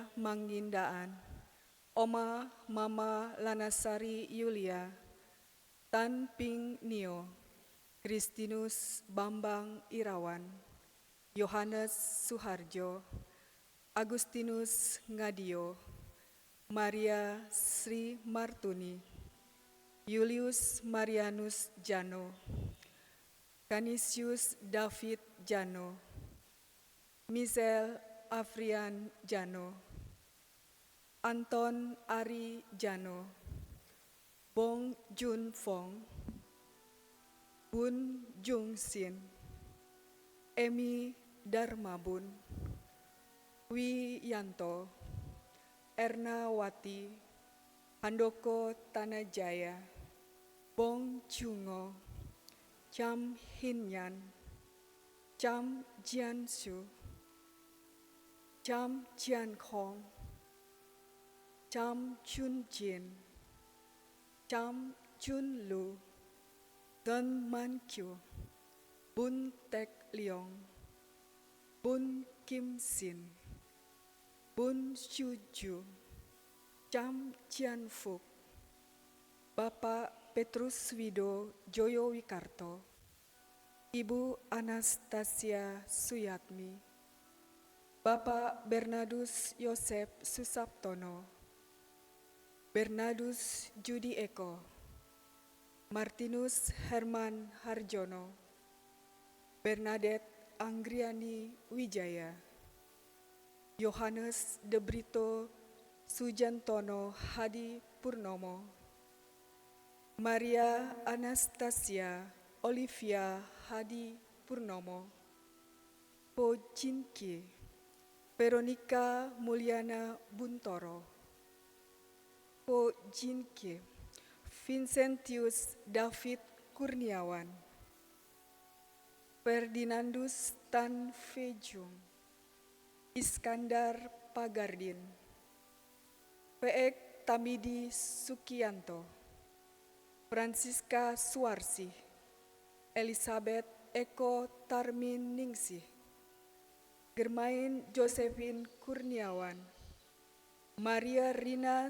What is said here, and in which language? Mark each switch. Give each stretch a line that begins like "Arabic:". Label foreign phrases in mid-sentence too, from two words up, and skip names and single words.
Indonesian: Manggindaan, Oma Mama Lanasari Yulia, Tan Ping Nio, Kristinus Bambang Irawan, Yohanes Suharjo, Agustinus Ngadio, Maria Sri Martuni, Julius Marianus Jano, Canisius David Jano, Michelle Afrian Jano, Anton Ari Jano, Bong Jun Fong, Bun Jung Sin, Emi Darmabun, Wiyanto, Ernawati, Handoko Tanajaya, Bong Jungo, Cham Hinyan, Cham Jiansu, Cham Jiankong, Cham Chun Jin, Cham Chun Lu, Don Man Kyu, Bun Tek Leong, Bun Kim Sin, Bun Shu Ju, Cham Chian Fuk, Bapak Petrus Wido Joyo Wikarto, Ibu Anastasia Suyatmi, Bapak Bernardus Yosep Susaptono, Bernardus Judi Eko, Martinus Herman Harjono, Bernadette Anggriani Wijaya, Yohanes De Brito Sujantono Hadi Purnomo, Maria Anastasia Olivia Hadi Purnomo, Po Jinki, Veronica Mulyana Buntoro, Po Jinki, Vincentius David Kurniawan, Ferdinandus Tan Fejung, Iskandar Pagardin, Peek Tamidi Sukianto, Francisca Suarsi, Elizabeth Eko Tarmin Ningsih, Germain Josephine Kurniawan, Maria Rina